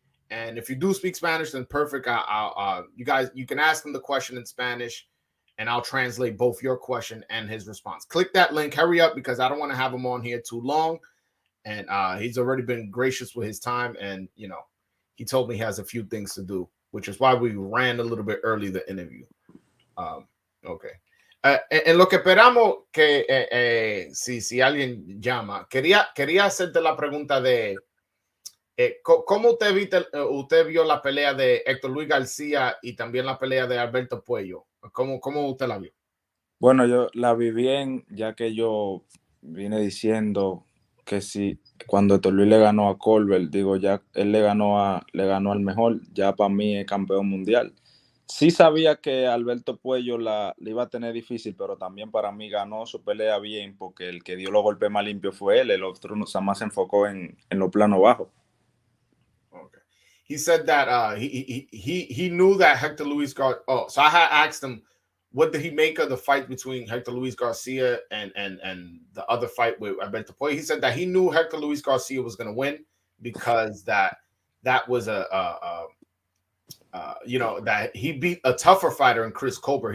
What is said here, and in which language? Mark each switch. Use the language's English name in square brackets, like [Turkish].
[English] And if you do speak Spanish, then perfect. You can ask him the question in Spanish, and I'll translate both your question and his response. Click that link. Hurry up, because I don't want to have him on here too long. And he's already been gracious with his time, and he told me he has a few things to do, which is why we ran a little bit early the interview. Okay. [Spanish] En lo que esperamos que si alguien llama, quería hacerte la pregunta de ¿Cómo usted vio la pelea de Héctor Luis García y también la pelea de Alberto Puello? ¿Cómo usted la vio? Bueno, yo la vi bien, ya que yo vine diciendo que si cuando Héctor Luis le ganó a Colbert, digo, ya él le ganó al mejor, ya para mí es campeón mundial. Sí sabía que Alberto Puello le iba a tener difícil, pero también para mí ganó su pelea bien, porque el que dio los golpes más limpios fue él, el otro más se enfocó en los planos bajos. Okay. [English] He said that he knew that Hector Luis Garcia. Oh, so I had asked him, what did he make of the fight between Hector Luis Garcia and the other fight with Alberto Puello? He said that he knew Hector Luis Garcia was going to win because that was that he beat a tougher fighter in Chris Colbert.